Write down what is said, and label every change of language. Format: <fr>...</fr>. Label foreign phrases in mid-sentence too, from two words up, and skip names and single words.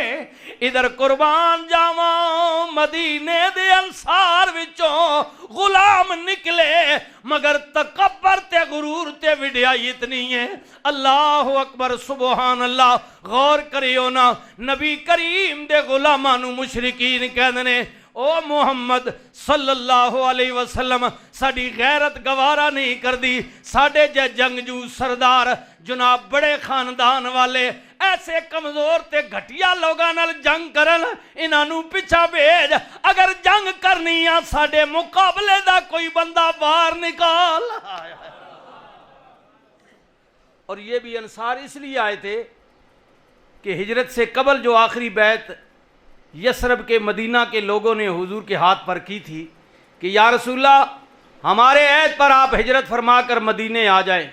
<pa>ایدھر قربان جاواں مدینے دے انصار وچوں غلام نکلے، مگر تکبر تے غرور تے وڈیائی اتنی اے.</pa> <ar>الله أكبر سبحان الله.</ar> <pa>غور کریو ناں، نبی کریم دے غلاماں نوں مشرکین کہندے نے او محمد</pa> <ar>صلى الله عليه وسلم</ar> <pa>ساڈی غیرت گوارا نئیں کردی، ساڈے جے جنگجو سردار جناب وڈے خاندان والے ایسے کمزور تے گھٹیا لوکاں نال جنگ کرن، اینہاں نوں پچھاں بھیج، اگر جنگ کرنی آ ساڈے مقابلے دا کوئی بندہ باہر نکال.</pa> <ur>اور یہ بھی انصار اس لیے آئے تھے کہ ہجرت سے قبل جو آخری بیعت یثرب کے مدینہ کے لوگوں نے حضور کے ہاتھ پر کی تھی کہ یا رسول اللہ ہمارے عہد پر آپ ہجرت فرما کر مدینے آ جائیں.</ur>